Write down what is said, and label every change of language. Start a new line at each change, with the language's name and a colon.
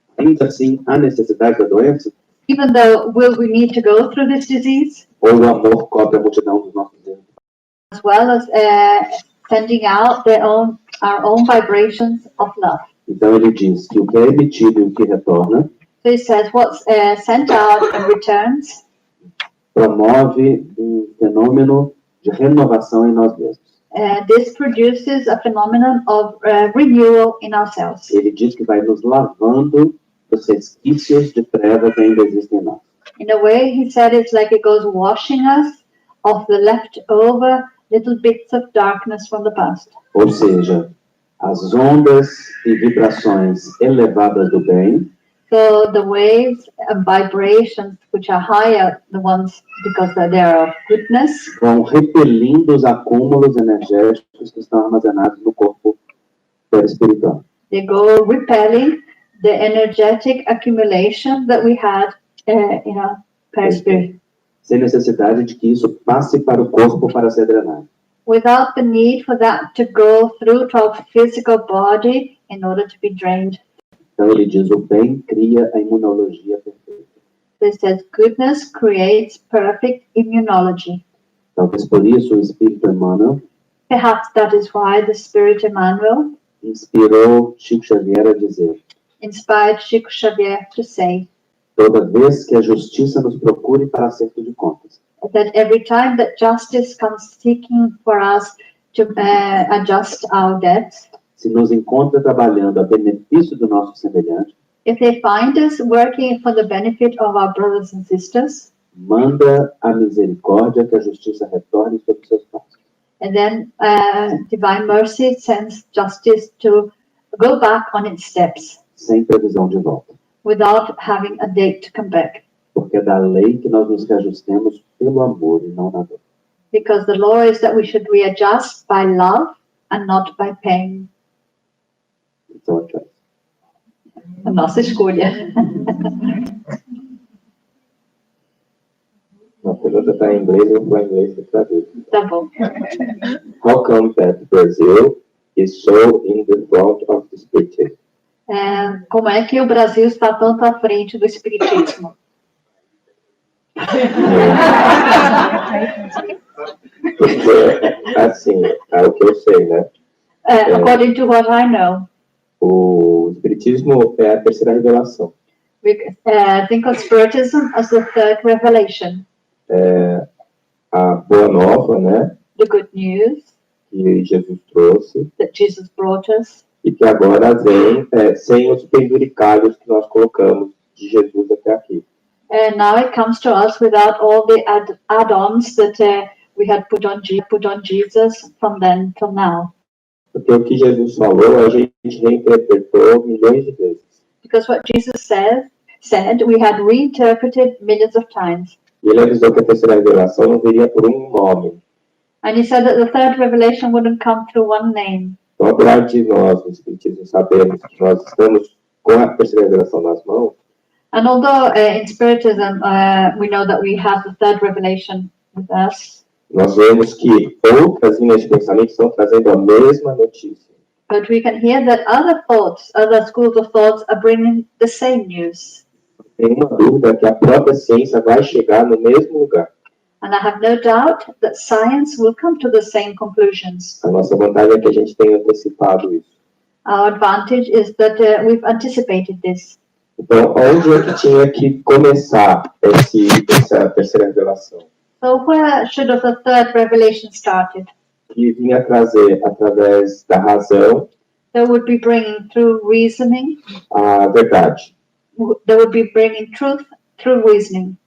Portuguese: ainda assim há necessidade da doença,
English: even though will we need to go through this disease,
Portuguese: ou o amor cobre a multidão dos nossos erros?
English: as well as sending out our own vibrations of love.
Portuguese: Então ele diz que o que é emitido e o que retorna
English: So he says what's sent out and returns
Portuguese: promove fenômeno de renovação em nós mesmos.
English: This produces a phenomenon of renewal in ourselves.
Portuguese: Ele diz que vai nos lavando dos resquícios de trevas que ainda existem em nós.
English: In a way, he said it's like it goes washing us of the leftover little bits of darkness from the past.
Portuguese: Ou seja, as ondas e vibrações elevadas do bem
English: So the waves and vibrations, which are higher, the ones because they are of goodness,
Portuguese: vão repelindo os acúmulos energéticos que estão armazenados no corpo perispiritual.
English: they go repelling the energetic accumulation that we had in our perispirit,
Portuguese: Sem necessidade de que isso passe para o corpo para ser drenado.
English: without the need for that to go through to our physical body in order to be drained.
Portuguese: Então ele diz, o bem cria a imunologia perfeita.
English: They said goodness creates perfect immunology.
Portuguese: Talvez por isso o Espírito Emmanuel
English: Perhaps that is why the Spirit Emmanuel
Portuguese: inspirou Chico Xavier a dizer,
English: inspired Chico Xavier to say
Portuguese: toda vez que a justiça nos procure para acerto de contas,
English: that every time that justice comes seeking for us to adjust our debts,
Portuguese: se nos encontra trabalhando a benefício do nosso semelhante,
English: if they find us working for the benefit of our brothers and sisters,
Portuguese: manda a misericórdia que a justiça retorne sobre seus passos.
English: and then divine mercy sends justice to go back on its steps
Portuguese: Sem previsão de volta.
English: without having a date to come back.
Portuguese: Porque é da lei que nós nos reajustemos pelo amor e não na dor.
English: Because the law is that we should readjust by love and not by pain.
Portuguese: Então, A nossa escolha. A pergunta está em inglês, eu vou em inglês e traduzo. Tá bom.
English: How come that Brazil is so in the front of the spiritism?
Portuguese: Como é que o Brasil está tanto à frente do espiritismo? Porque, assim, é o que eu sei, né?
English: According to what I know,
Portuguese: O espiritismo é a terceira revelação.
English: we think of Spiritism as the third revelation.
Portuguese: A boa nova, né?
English: The good news
Portuguese: Que Jesus trouxe
English: that Jesus brought us,
Portuguese: e que agora vem sem os penduricalhos que nós colocamos de Jesus até aqui.
English: and now it comes to us without all the add-ons that we had put on Jesus from then till now.
Portuguese: Porque o que Jesus falou, a gente reinterpretou milhões de vezes.
English: Because what Jesus said, we had reinterpreted millions of times.
Portuguese: E ele avisou que a terceira revelação não viria por um nome.
English: And he said that the third revelation wouldn't come through one name.
Portuguese: Então, apesar de nós, no Espiritismo, sabermos que nós estamos com a terceira revelação nas mãos,
English: And although in Spiritism we know that we have the third revelation with us,
Portuguese: nós vemos que outras linhas de pensamento estão trazendo a mesma notícia.
English: but we can hear that other schools of thoughts are bringing the same news.
Portuguese: Tem uma dúvida que a própria ciência vai chegar no mesmo lugar.
English: And I have no doubt that science will come to the same conclusions.
Portuguese: A nossa vantagem é que a gente tem antecipado isso.
English: Our advantage is that we've anticipated this.
Portuguese: Então, onde é que tinha que começar essa terceira revelação?
English: So where should the third revelation started?
Portuguese: Que vinha trazer, através da razão,
English: They would be bringing through reasoning.
Portuguese: a verdade.
English: They would be bringing truth through reasoning.